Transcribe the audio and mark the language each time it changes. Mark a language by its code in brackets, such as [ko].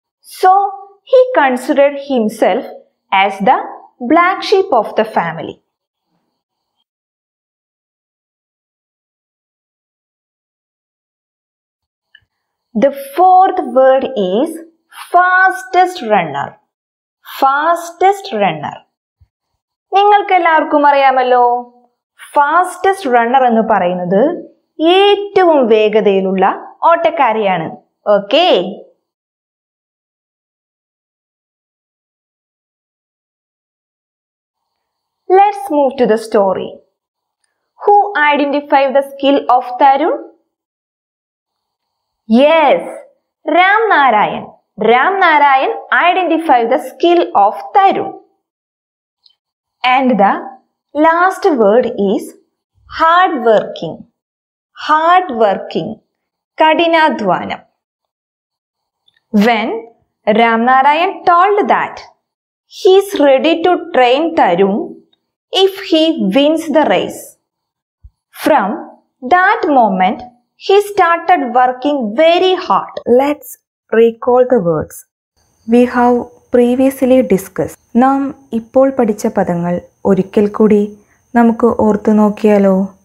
[en] So, he considered himself as the black sheep of the family. The fourth word is fastest runner. Fastest runner. [ml] നിങ്ങൾക്ക് എല്ലാവർക്കും അറിയാമല്ലോ, fastest runner എന്ന് പറയുന്നത് ഏറ്റവും വേഗതയിലുള്ള ഓട്ടക്കാരിയാണ്. [en] Okay? Let's move to the story. Who identified the skill of Tarun? Yes, Ram Narayan. Ram Narayan identified the skill of Tarun. And the last word is hard working. Hard working. [ml] Kadinadhwanam. [en] When Ram Narayan told that he is ready to train Tarun if he wins the race, from that moment he started working very hard. Let's recall the words we have previously discussed. [ml] നാം ഇപ്പോൾ പഠിച്ച പദങ്ങൾ ഒരിക്കൽ കൂടി നമുക്ക് ഓർത്തു നോക്കിയാലോ?